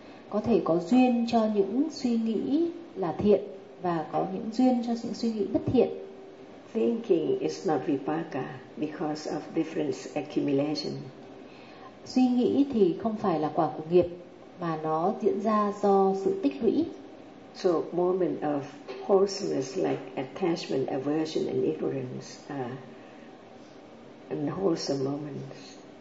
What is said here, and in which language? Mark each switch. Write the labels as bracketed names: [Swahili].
[Vietnamese] Có thể có duyên cho những suy nghĩ là thiện và có những duyên cho những suy nghĩ bất thiện. [English] Thinking is not vipaka because of different accumulation. [Vietnamese] Suy nghĩ thì không phải là quả của nghiệp mà nó diễn ra do sự tích lũy. [English] So moment of wholesomeness like attachment, aversion and ignorance are unwholesome moments.